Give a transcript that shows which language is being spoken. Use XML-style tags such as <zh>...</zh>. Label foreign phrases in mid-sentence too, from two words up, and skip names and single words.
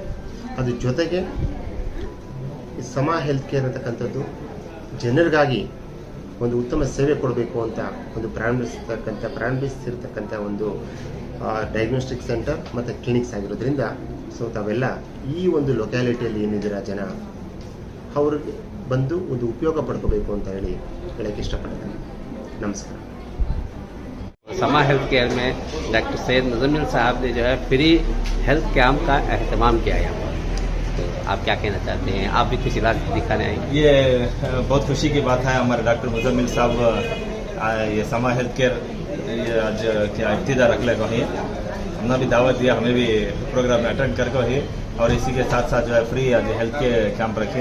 <kn>ಅದ್ರ ಜೊತೆಗೆ ಈ ಸಮಾ ಹೆಲ್ತ್ ಕೇರ್ ಅಂತಕ್ಕಂಥದ್ದು ಜನರಿಗಾಗಿ ಒಂದು ಉತ್ತಮ ಸೇವೆ ಕೊಡಬೇಕು ಅಂತ ಒಂದು ಪ್ರಾರಂಭಿಸಿರ್ತಕ್ಕಂಥ ಒಂದು</kn> <en>diagnostic center</en> <kn>ಮತ್ತು ಕ್ಲಿನಿಕ್ಸ್ ಆಗಿರೋದ್ರಿಂದ, ಸೊ ತಾವೆಲ್ಲ ಈ ಒಂದು ಲೊಕ್ಯಾಲಿಟಿಯಲ್ಲಿ ಏನಿದ್ದೀರಾ ಜನ, ಅವ್ರಿಗೆ ಬಂದು ಒಂದು ಉಪಯೋಗ ಪಡ್ಕೋಬೇಕು ಅಂತ ಹೇಳಕ್ಕೆ ಇಷ್ಟಪಡ್ತೇನೆ. ನಮಸ್ಕಾರ.</kn> <ur>سما ہیلتھ کیئر میں ڈاکٹر سید مزمل صاحب نے جو ہے</ur> <en>free health camp</en> <ur>کا اہتمام کیا یہاں پر، تو آپ کیا کہنا چاہتے ہیں? آپ بھی کچھ علاج دکھانے آئے? یہ بہت خوشی کی بات ہے، ہمارے ڈاکٹر مزمل صاحب یہ سما ہیلتھ کیئر یہ آج کیا ابتدا رکھ لے کو ہی ہم نے بھی دعوت دیا، ہمیں بھی پروگرام میں اٹینڈ کر کے ہی، اور اسی کے ساتھ ساتھ جو ہے فری آج ہیلتھ کے کیمپ رکھے.</ur>